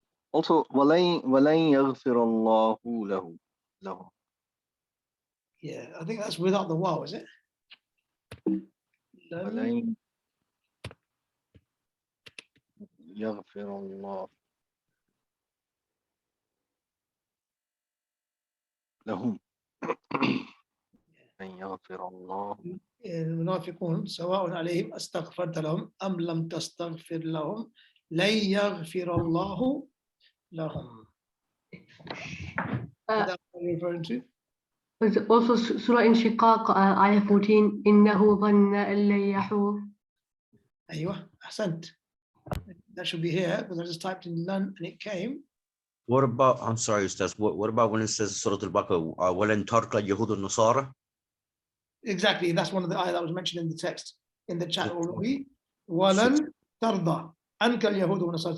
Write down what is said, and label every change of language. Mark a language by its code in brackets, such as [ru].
[en] Also, [ar] وَلَن يَغْفِرَ اللَّهُ لَهُ. [en] Yeah, I think that's without the waw, is it? [ar] وَلَن يَغْفِرَ اللَّهُ لَهُم. لَن يَغْفِرَ اللَّهُ. المنافقون سواء عليهم استغفرت لهم أم لم تستغفر لهم لن يغفر الله لهم. [en] What are you referring to? Also Surah Inshiqaq, Ayah 14, [ar] إنه ظن أن لن يحور. أيوة أحسنت. [en] That should be here because I just typed in none and it came. What about, I'm sorry, Ustaz, what about when it says Surah Al-Baqarah, [ar] وَلَن تَرْكَ الْيَهُودُ النَّصَارَى? [en] Exactly, that's one of the ayah that was mentioned in the text, in the chat already. [ar] وَلَن تَرْضَى عَنْكَ الْيَهُودُ وَالنَّصَارَى.